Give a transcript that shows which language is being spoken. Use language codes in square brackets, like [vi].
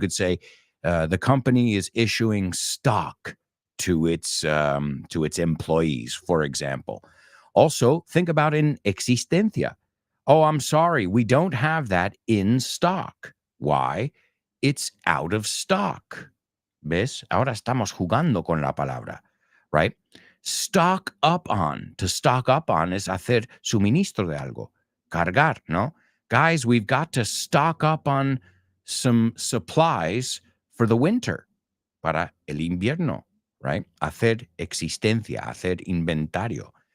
[en] You could say the company is issuing stock to its employees, for example. Also, think about in existencia. Oh, I'm sorry, we don't have that in stock. Why? It's out of stock. [es] ¿Ves? Ahora estamos jugando con la palabra, right? [en] Stock up on. To stock up on is [es] hacer suministro de algo. Cargar, ¿no? [en] Guys, we've got to stock up on some supplies for the winter, [es] para el invierno, [en] right? [es] Hacer existencia, hacer inventario.